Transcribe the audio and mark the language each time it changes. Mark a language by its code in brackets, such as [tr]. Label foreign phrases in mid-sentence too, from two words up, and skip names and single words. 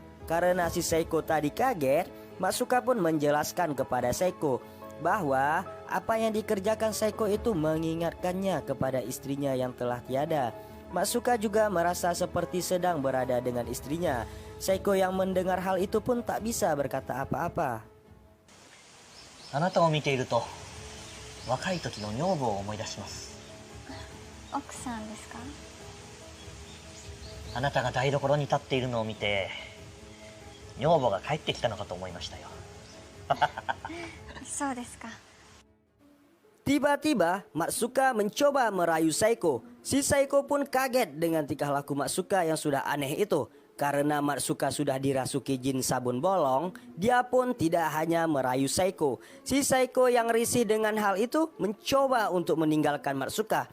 [id] Karena si Seiko tadi kaget, Matsuka pun menjelaskan kepada Seiko bahwa apa yang dikerjakan Seiko itu mengingatkannya kepada istrinya yang telah tiada. Matsuka juga merasa seperti sedang berada dengan istrinya. Seiko yang mendengar hal itu pun tak bisa berkata apa-apa. [ja] あなたを見ていると若い時の女房を思い出します。奥さんですか？あなたが台所に立っているのを見て女房が帰ってきたのかと思いましたよ。そうですか。 [id] Tiba-tiba Matsuka mencoba merayu Seiko. Si Seiko pun kaget dengan tingkah laku Matsuka yang sudah aneh itu. Karena Matsuka sudah dirasuki jin sabun bolong, dia pun tidak hanya merayu Seiko. Si Seiko yang risih dengan hal itu mencoba untuk meninggalkan Matsuka.